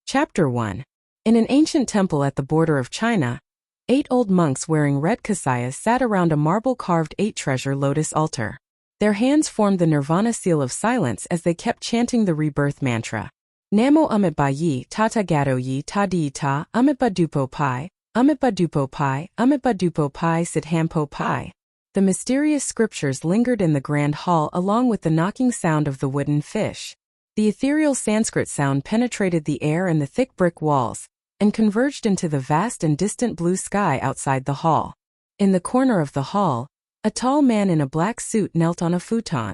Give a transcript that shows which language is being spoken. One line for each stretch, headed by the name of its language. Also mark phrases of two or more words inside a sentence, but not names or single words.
English: Chapter 1. In an ancient temple at the border of China, 8 old monks wearing red kasayas sat around a marble-carved 8-treasure lotus altar. Their hands formed the nirvana seal of silence as they kept chanting the rebirth mantra. Namo Amitba Yi Tata Gato Yi Ta Di Ta Amitba Dupo Pai, Amitba Dupo Pai, Amitba Dupo Pai Sit Hampo Pai. The mysterious scriptures lingered in the grand hall along with the knocking sound of the wooden fish. The ethereal Sanskrit sound penetrated the air and the thick brick walls, and converged into the vast and distant blue sky outside the hall. In the corner of the hall, a tall man in a black suit knelt on a futon.